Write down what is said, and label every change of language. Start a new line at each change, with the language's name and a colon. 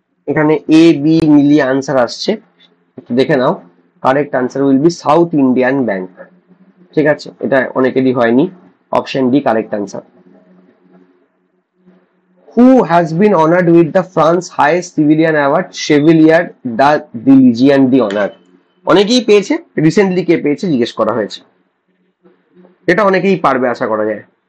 Bangla: এখানে A B মিলিয়ে answer আসছে, একটু দেখে নাও।
English: correct answer will be South Indian Bank,
Bangla: ঠিক আছে। এটা অনেকেরই হয়নি। Option D correct answer.
English: Who has been honored with the France highest civilian award, Chevalier de Legion d'Honneur?
Bangla: অনেকেই পেয়েছে, রিসেন্টলি কে পেয়েছে জিজ্ঞেস করা হয়েছে। এটা অনেকেই পারবে আশা করা যায়।